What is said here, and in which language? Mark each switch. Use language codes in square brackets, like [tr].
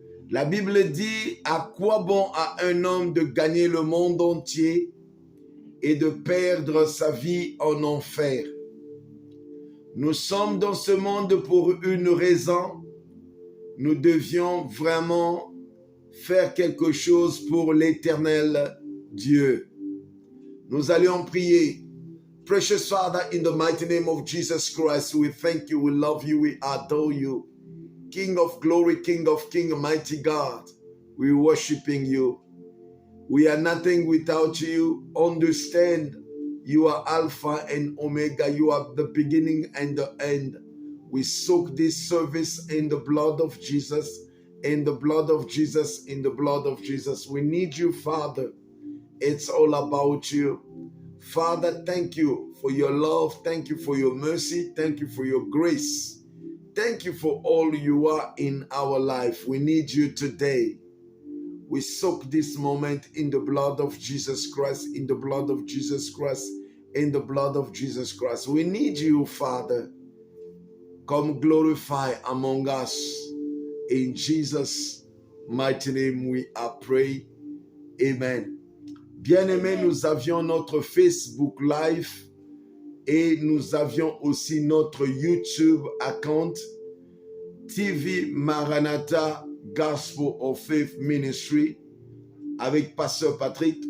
[fr] La Bible dit, à quoi bon à un homme de gagner le monde entier et de perdre sa vie en enfer? Nous sommes dans ce monde pour une raison. Nous devions vraiment faire quelque chose pour l'éternel Dieu. Nous allions prier. [en] Precious Father, in the mighty name of Jesus Christ, we thank you, we love you, we adore you. King of glory, King of kings, mighty God, we worshiping you. We are nothing without you. Understand, you are Alpha and Omega. You are the beginning and the end. We soak this service in the blood of Jesus, in the blood of Jesus, in the blood of Jesus. We need you, Father. It's all about you. Father, thank you for your love. Thank you for your mercy. Thank you for your grace. Thank you for all you are in our life. We need you today. We soak this moment in the blood of Jesus Christ, in the blood of Jesus Christ, in the blood of Jesus Christ. We need you, Father. Come glorify among us. In Jesus' mighty name we are praying. Amen. [fr] Bien-aimés, nous avions notre Facebook Live et nous avions aussi notre YouTube account, TV Maranatha Gospel of Faith Ministry, avec Pasteur Patrick.